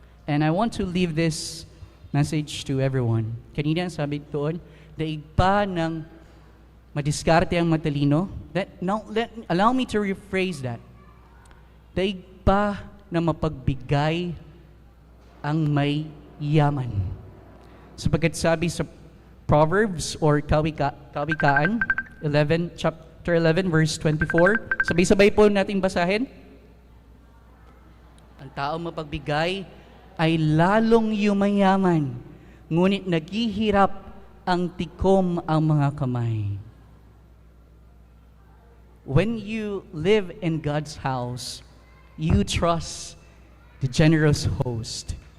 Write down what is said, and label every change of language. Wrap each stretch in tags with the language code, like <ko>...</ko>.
<en>And I want to leave this message to everyone.</en> <tl>Kanina sabi doon, daig pa ng madiskarte ang matalino.</tl> <en>Allow me to rephrase that.</en> <tl>Daig pa na mapagbigay ang may yaman. Sapagkat sabi sa Proverbs or Kawikaan 11, chapter 11, verse 24, sabay-sabay po natin basahin. Ang taong mapagbigay ay lalong yumayaman, ngunit naghihirap ang tikom ang mga kamay.</tl> <en>when you live in God's house, you trust the generous host.</en>